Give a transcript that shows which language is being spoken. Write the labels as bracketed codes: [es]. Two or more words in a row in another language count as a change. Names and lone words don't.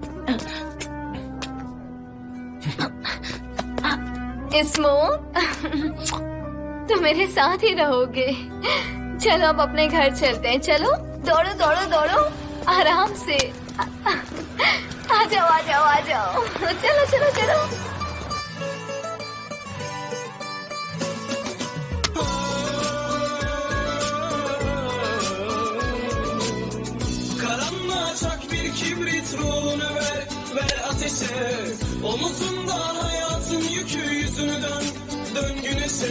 [hi] इसमो तुम मेरे साथ ही रहोगे। चलो अब अपने घर चलते हैं। चलो, दौड़ो दौड़ो दौड़ो, आराम से। आ जाओ आ जाओ आ जाओ, चलो चलो चलो। [tr] Çak bir kibrit ruhunu ver ateşe. Omuzunda hayatın yükü, yüzünü dön güneşe.